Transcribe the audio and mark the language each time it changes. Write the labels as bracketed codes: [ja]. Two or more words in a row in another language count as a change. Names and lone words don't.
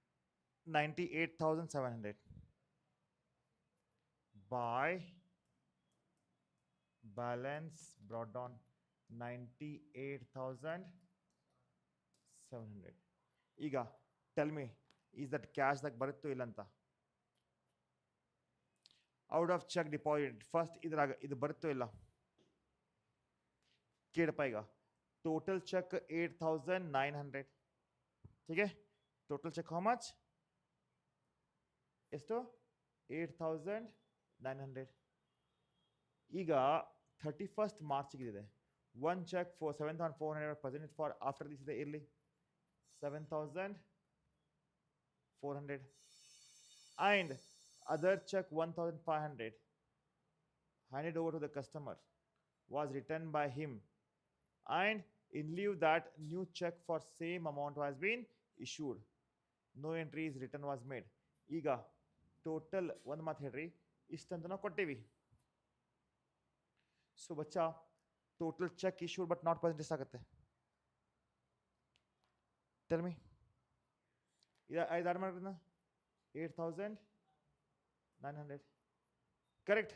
[en] 98,700 by balance brought down 98,700. [kn] ಈಗ [en] tell me, is that [kn] ಕ್ಯಾಶ್ದಾಗ ಬರುತ್ತೋ ಇಲ್ಲ ಅಂತ. [en] out of check deposit first [kn] ಇದ್ರಾಗ ಇದು ಬರುತ್ತೋ ಇಲ್ಲ ಕೇಳಪ್ಪ. ಈಗ [en] total check [kn] 8,900, [hi] ठीक है, [en] total check how much, [kn] ಎಷ್ಟು, 8,900. [en] ಈಗ 31st ಮಾರ್ಚ್ಗಿದೆ, one check for 7,400 present for after this [kn] ಇದೆ, ಇರಲಿ [en] 7,400 and other check 1,500 handed over to the customer was returned by him, and in lieu that new check for same amount has been issued, no entries return was made. [kn] ಈಗ ಟೋಟಲ್ ಒಂದು ಮಾತು ಹೇಳ್ರಿ, ಇಷ್ಟಂತ ನಾವು ಕೊಟ್ಟೇವಿ. ಸೊ ಬಚ್ಚಾ [en] total check issued but not present [kn] ಎಷ್ಟಾಗುತ್ತೆ? [en] tell me. [kn] ಇದು ಆಡ್ ಮಾಡೋಣ, 8,900, ಕರೆಕ್ಟ್.